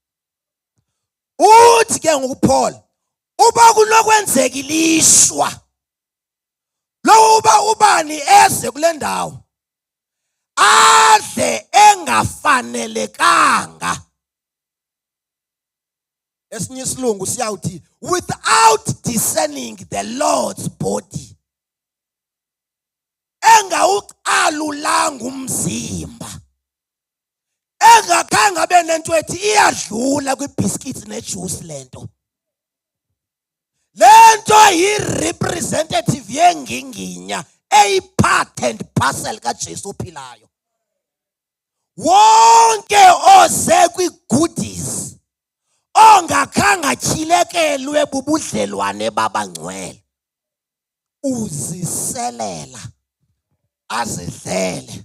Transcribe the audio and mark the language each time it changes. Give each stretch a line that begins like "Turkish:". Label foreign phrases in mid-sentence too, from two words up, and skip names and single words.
Xhosa: Uthi ke ngokuPaul uba kunokwenzeka ilishwa lo uba ubani eze kule ndawo adle engafanelekanga. Esinye isilungu siyawuthi
English: without discerning the Lord's body.
Xhosa: Engawuqalulanga umzimba. Engakhange abe nento ethi iyadlula kwibiscuits nejuice lento. Lento yi-representative yenginginya eyi-
English: part and parcel
Xhosa: kaJesu ophilayo. Wonke oze kwi-goodies ongakhange atyhilekelwe bubudlelwane babangcwele uziselela azidlele.